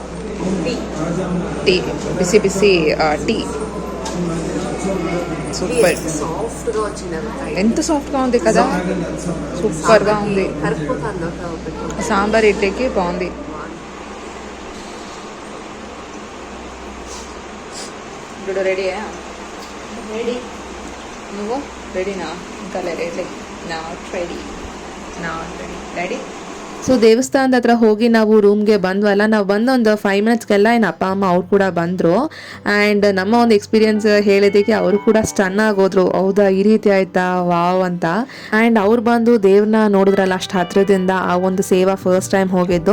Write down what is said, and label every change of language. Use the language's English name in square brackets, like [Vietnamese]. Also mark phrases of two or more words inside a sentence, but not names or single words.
[Kannada] ಟೀ, ಬಿಸಿ ಬಿಸಿ ಟೀ. [Telugu] సూపర్. సాఫ్ట్గా వచ్చింది. ఎంత సాఫ్ట్గా ఉంది కదా, సూపర్గా ఉంది. సాంబార్ ఇడ్లీకి బాగుంది. ఇప్పుడు రెడీయా? రెడీ. నువ్వు రెడీనా? ఇంకా రెడీ. [English] not ready. [Telugu] రెడీ. [Kannada] ಸೊ ದೇವಸ್ಥಾನದ ಹತ್ರ ಹೋಗಿ ನಾವು ರೂಮ್ಗೆ ಬಂದ್ವಲ್ಲ. ನಾವು ಬಂದು ಒಂದು 5 ಮಿನಿಟ್ಸ್ಗೆಲ್ಲ ಅಪ್ಪ ಅಮ್ಮ ಅವ್ರು ಕೂಡ ಬಂದರು. ಆ್ಯಂಡ್ ನಮ್ಮ ಒಂದು ಎಕ್ಸ್ಪೀರಿಯನ್ಸ್ ಹೇಳಿದ್ದಕ್ಕೆ ಅವರು ಕೂಡ ಸ್ಟನ್ ಆಗೋದ್ರು. ಹೌದಾ, ಈ ರೀತಿ ಆಯ್ತಾ, ವಾವ್ ಅಂತ. ಆ್ಯಂಡ್ ಅವ್ರು ಬಂದು ದೇವ್ರನ್ನ ನೋಡಿದ್ರಲ್ಲ ಅಷ್ಟು ಹತ್ರದಿಂದ, ಆ ಒಂದು ಸೇವಾ [English] first time [Kannada] ಹೋಗಿದ್ದು.